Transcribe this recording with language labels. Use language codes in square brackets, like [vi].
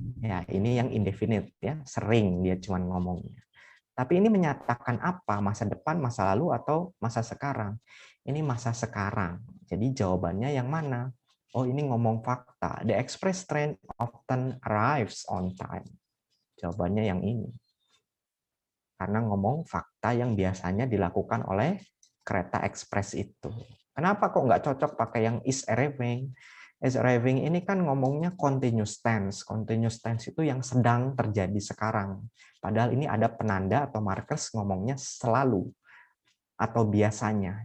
[id] Ya, ini yang indefinite ya, sering dia cuma ngomongnya. Tapi ini menyatakan apa? Masa depan, masa lalu, atau masa sekarang? Ini masa sekarang. Jadi jawabannya yang mana? Oh, ini ngomong fakta. [en] The express train often arrives on time. [id] Jawabannya yang ini. Karena ngomong fakta yang biasanya dilakukan oleh kereta ekspres itu. Kenapa kok nggak cocok pakai yang is arriving? Is arriving ini kan ngomongnya continuous tense. Continuous tense itu yang sedang terjadi sekarang. Padahal ini ada penanda atau markers ngomongnya selalu atau biasanya.